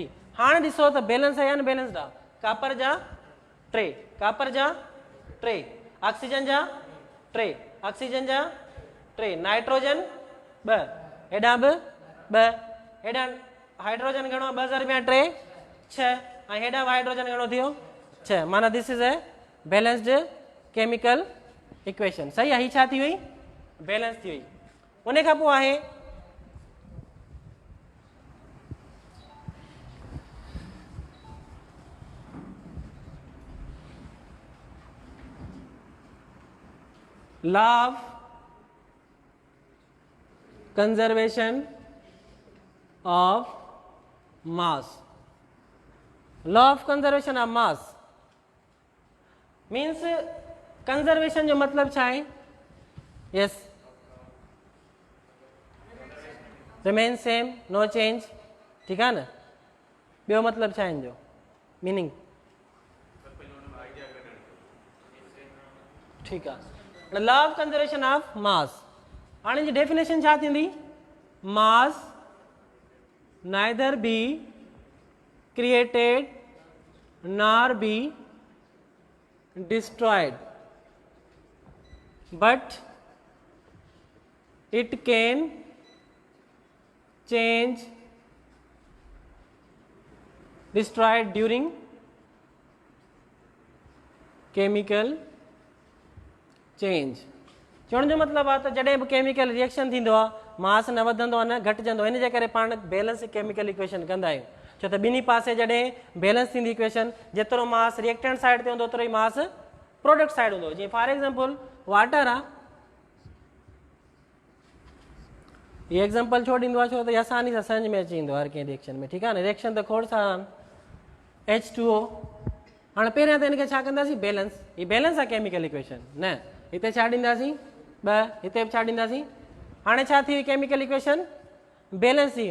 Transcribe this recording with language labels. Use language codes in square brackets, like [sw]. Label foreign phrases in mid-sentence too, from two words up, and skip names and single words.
[sd] हाणे ॾिसो त बैलेंस आहे या अनबैलेंस्ड आहे, कापर जा 3, कापर जा 3, ऑक्सीजन जा 3, ऑक्सीजन जा 3, नाइट्रोजन 2, हेॾा बि 2, हेॾा हाइड्रोजन घणो, 2 ज़रबिया 3, 6, ऐं हेॾा हाइड्रोजन घणो थियो, 6, माना [en] this is a balanced chemical equation, [sd] सही आहे। हीअ छा थी वई, बैलेंस थी वई। उन खां पोइ आहे [en] law of conservation of mass. law of conservation of mass means conservation [sd] जो मतलब छा आहे, [en] yes, remain same, no change, [sd] ठीकु आहे न। ॿियो मतलब छा आहे हिन जो मीनिंग, ठीकु आहे। [en] law of conservation of mass, [sd] हाणे जी डेफिनेशन छा थींदी, [en] मास neither be created nor be destroyed, but it can change destroyed during chemical change. [sd] चवण जो मतिलबु आहे त जॾहिं बि [en] chemical reaction [sd] थींदो आहे मास न वधंदो आहे न घटिजंदो, इन जे करे पाण [en] balance chemical equation [sd] कंदा आहियूं। छो त ॿिन्ही पासे जॾहिं बैलेंस थींदी इक्वेशन, जेतिरो मास [en] reactant side [sd] ते हूंदो ओतिरो ई मास [en] product side [sd] हूंदो। जीअं [en] for example water [sd] आहे, ये एग्जांपल छो ॾींदो आहे, छो त आसानी सां सम्झ में अची वेंदो हर कंहिं रिएक्शन में, ठीकु आहे न। रिएक्शन त खोड़ सारा आहिनि, H2O। हाणे पहिरियां त हिनखे छा कंदासीं, बैलेंस। ही बैलेंस आहे [en] chemical equation [sd] न, हिते छा ॾींदासीं ॿ, हिते बि छा ॾींदासीं। हाणे छा थी [en] chemical equation balance [sd] थी।